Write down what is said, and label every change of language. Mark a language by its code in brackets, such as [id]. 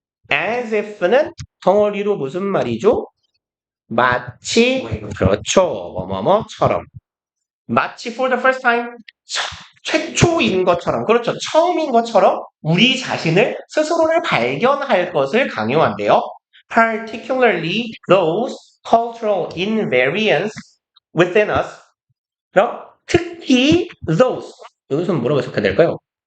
[ko] As if는 덩어리로 무슨 말이죠? 마치, 그렇죠. 뭐뭐뭐처럼. 마치 [en] for the first time, [ko] 최초인 것처럼, 그렇죠. 처음인 것처럼 우리 자신을, 스스로를 발견할 것을 강요한대요. [en] Particularly those cultural invariants within us. [ko] 그럼 특히 those 여기서는 뭐라고 해석해야 될까요?